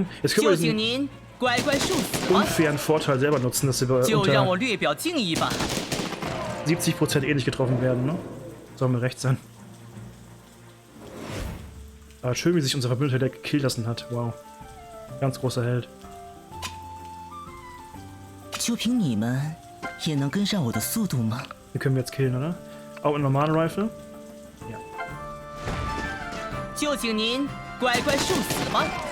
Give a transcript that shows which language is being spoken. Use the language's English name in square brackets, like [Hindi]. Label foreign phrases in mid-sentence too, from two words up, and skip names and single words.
[German] Jetzt können wir diesen unfairen Vorteil selber nutzen, dass wir unter 70% eh nicht getroffen werden, ne? Soll mir recht sein. Aber schön, wie sich unser Verbündeter der gekillt lassen hat. Wow. Ganz großer Held. [Chinese] 就凭你们也能跟上我的速度吗？ [German] Hier können wir jetzt killen, oder? Auch in normalen Rifle? Ja. [Chinese] 就请您乖乖受死吧。